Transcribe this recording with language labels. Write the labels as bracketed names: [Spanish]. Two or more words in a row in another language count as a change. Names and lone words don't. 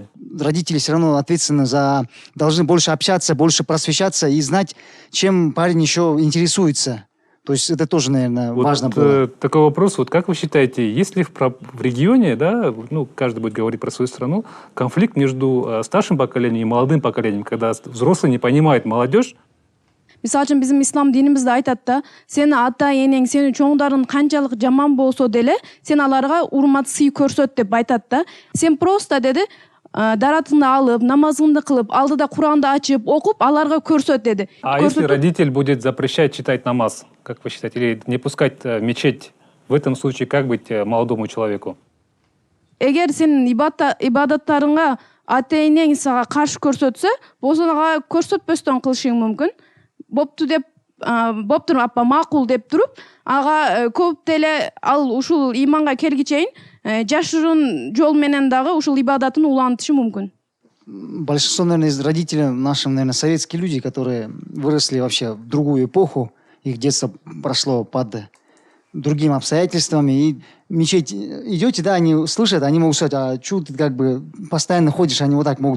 [Russian] Родители все равно ответственны должны больше общаться, больше просвещаться и знать, чем парень еще интересуется. То есть это тоже, наверное, вот важно было. Такой вопрос. Вот как вы считаете, есть ли в регионе, да, ну, каждый будет говорить про свою страну, конфликт между старшим поколением и молодым поколением, когда взрослые не понимают молодежь? [Kyrgyz] Мисалы үчүн биздин ислам динибизде айтат да, сени ата энең, сени чоңдарың канчалык жаман болсо деле, сен аларга урмат сый көрсөт деп айтат да. Сен просто деди, даратыңды алып, намазыңды кылып, алдыда Куранды ачып, окуп, аларга көрсөт деди. [Russian] А если родитель будет запрещать читать намаз, как вы считаете, или не пускать в мечеть, в этом случае как быть молодому человеку? [Kyrgyz] Эгер сен ибадаттарыңа ата энең сага каршы көрсөтсө болсо ага көрсөтпөстөн кылышың мүмкүн. Бопту деп боптур апа макул деп туруп ага көп деле ал ушул иманга келгичейин жашыруун жол менен дагы ушул ибадатын улантышы мүмкүн. [Russian] Большинство, наверное, из родителей нашим, наверное, советские люди, которые выросли вообще в другую эпоху, их детство прошло под другими обстоятельствами. И в мечеть идете, да, они слышат, они могут сказать, а что ты как бы постоянно ходишь, они вот так могут